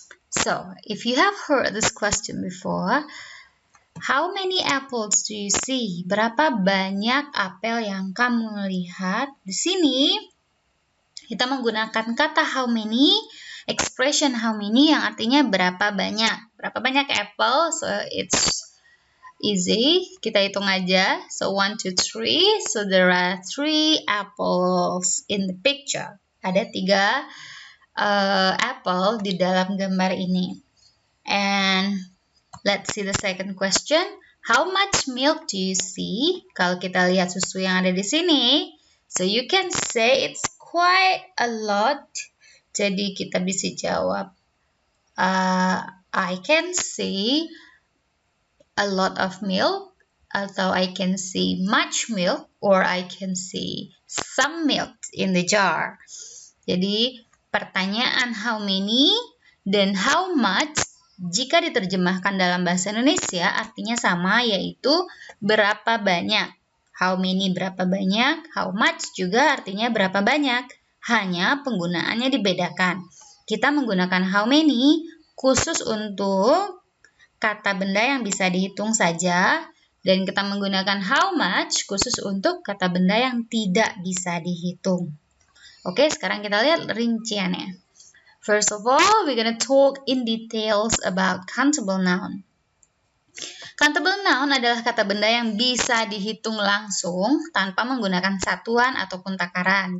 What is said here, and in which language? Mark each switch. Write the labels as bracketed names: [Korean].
[English] So, if you have heard this question before, how many apples do you see? [Indonesian] Berapa banyak apel yang kamu lihat? Di sini kita menggunakan kata how many, expression how many yang artinya berapa banyak. Berapa banyak apple? [English] So it's easy. [Indonesian] Kita hitung aja. [English] So 1, 2, 3. So there are 3 apples in the picture. [Indonesian] Ada 3 apple di dalam gambar ini. [English] And let's see the second question. How much milk do you see? [Indonesian] Kalau kita lihat susu yang ada di sini, [English] so you can say it's quite a lot. [Indonesian] Jadi kita bisa jawab, [English] I can see a lot of milk, [Indonesian] atau [English] I can see much milk, or I can see some milk in the jar. [Indonesian] Jadi pertanyaan how many dan how much jika diterjemahkan dalam bahasa Indonesia artinya sama, yaitu berapa banyak. How many berapa banyak, how much juga artinya berapa banyak. Hanya penggunaannya dibedakan. Kita menggunakan how many khusus untuk kata benda yang bisa dihitung saja, dan kita menggunakan how much khusus untuk kata benda yang tidak bisa dihitung. Oke, sekarang kita lihat rinciannya. [English] First of all, we're gonna talk in details about countable noun. [Indonesian] Countable noun adalah kata benda yang bisa dihitung langsung tanpa menggunakan satuan ataupun takaran.